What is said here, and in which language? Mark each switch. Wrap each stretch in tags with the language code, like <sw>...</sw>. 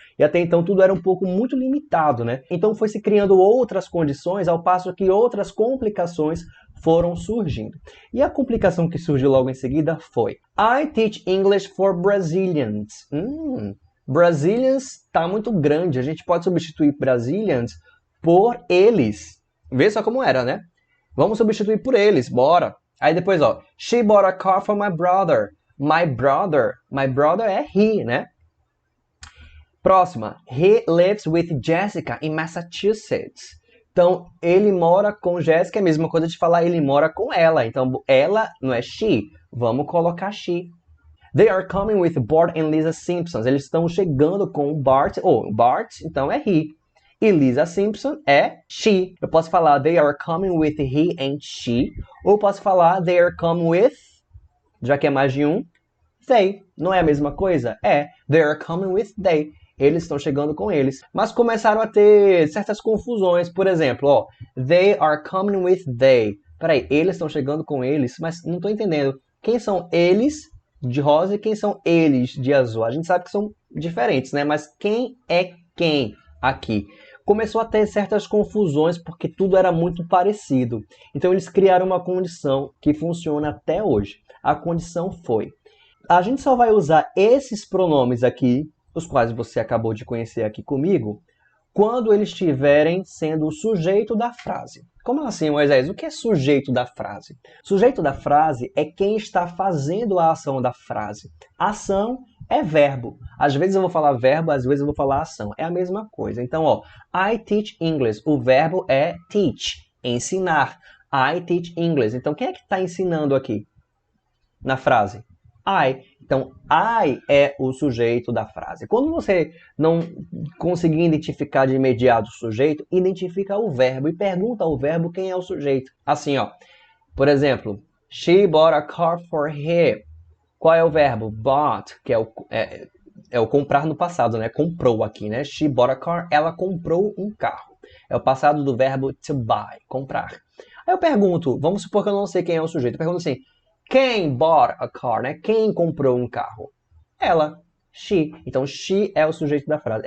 <pt>E até então tudo era um pouco muito limitado, né? Então foi se criando outras condições, ao passo que outras complicações foram surgindo. E a complicação que surgiu logo em seguida foi</pt> <en>I teach English for Brazilians.</en> <pt>Brazilians tá muito grande. A gente pode substituir Brazilians por eles. Vê só como era, né? Vamos substituir por eles, bora. Aí depois, ó,</pt> <en>she bought a car for my brother. My brother é he, né? Próxima, he lives with Jessica in Massachusetts.</en> <pt>Então, ele mora com Jessica, é a mesma coisa de falar ele mora com ela. Então, ela não é she, vamos colocar she.</pt> <en>They are coming with Bart and Lisa Simpson.</en> <pt>Eles estão chegando com o Bart, Bart, então é he.</pt> <en>E Lisa Simpson é she.</en> <pt>Eu posso falar</pt> <en>they are coming with he and she.</en> <pt>Ou posso falar</pt> <en>they are coming with,</en> <pt>já que é mais de um, they. Não é a mesma coisa? É.</pt> <en>They are coming with they.</en> <pt>Eles estão chegando com eles. Mas começaram a ter certas confusões. Por exemplo, ó,</pt> <en>they are coming with they.</en> <pt>Peraí, eles estão chegando com eles, mas não estou entendendo. Quem são eles de rosa e quem são eles de azul? A gente sabe que são diferentes, né? Mas quem é quem aqui? Começou a ter certas confusões porque tudo era muito parecido. Então eles criaram uma condição que funciona até hoje. A condição foi: a gente só vai usar esses pronomes aqui, os quais você acabou de conhecer aqui comigo, quando eles estiverem sendo o sujeito da frase. Como assim, Moisés? O que é sujeito da frase? Sujeito da frase é quem está fazendo a ação da frase. Ação é verbo. Às vezes eu vou falar verbo, às vezes eu vou falar ação. É a mesma coisa. Então, ó,</pt> <en>I teach English.</en> <pt>O verbo é teach, ensinar.</pt> <en>I teach English.</en> <pt>Então, quem é que está ensinando aqui na frase? I. Então, I é o sujeito da frase. Quando você não conseguir identificar de imediato o sujeito, identifica o verbo e pergunta ao verbo quem é o sujeito. Assim, ó. Por exemplo,</pt> <en>she bought a car for him.</en> <pt>Qual é o verbo? Bought, que é o comprar no passado, né? Comprou aqui, né?</pt> <en>She bought a car.</en> <pt>Ela comprou um carro. É o passado do verbo to buy, comprar. Aí eu pergunto, vamos supor que eu não sei quem é o sujeito. Eu pergunto assim, quem</pt> <en>bought a car,</en> <pt>né? Quem comprou um carro? Ela, she. Então, she é o sujeito da frase.</pt>